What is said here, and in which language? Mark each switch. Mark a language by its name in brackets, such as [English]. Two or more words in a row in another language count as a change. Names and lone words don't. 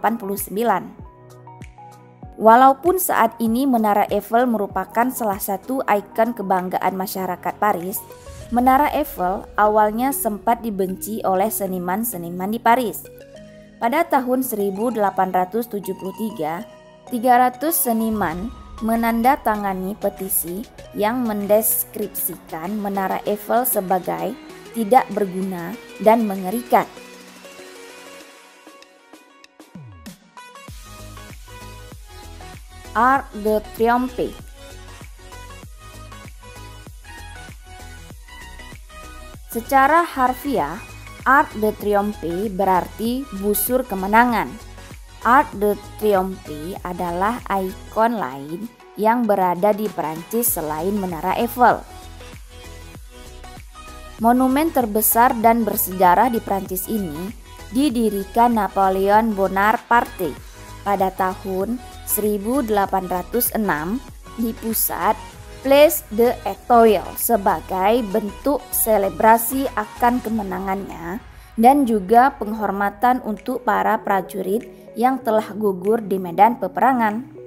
[Indonesian] Walaupun saat ini Menara Eiffel merupakan salah satu ikon kebanggaan masyarakat Paris, Menara Eiffel awalnya sempat dibenci oleh seniman-seniman di Paris. Pada tahun 1873, 300 seniman menandatangani petisi yang mendeskripsikan Menara Eiffel sebagai tidak berguna dan mengerikan. Arc de Triomphe. Secara harfiah, Arc de Triomphe berarti busur kemenangan. Arc de Triomphe adalah ikon lain yang berada di Perancis selain Menara Eiffel. Monumen terbesar dan bersejarah di Perancis ini didirikan Napoleon Bonaparte pada tahun 1806 di pusat Place d'Etoile sebagai bentuk selebrasi akan kemenangannya dan juga penghormatan untuk para prajurit yang telah gugur di medan peperangan.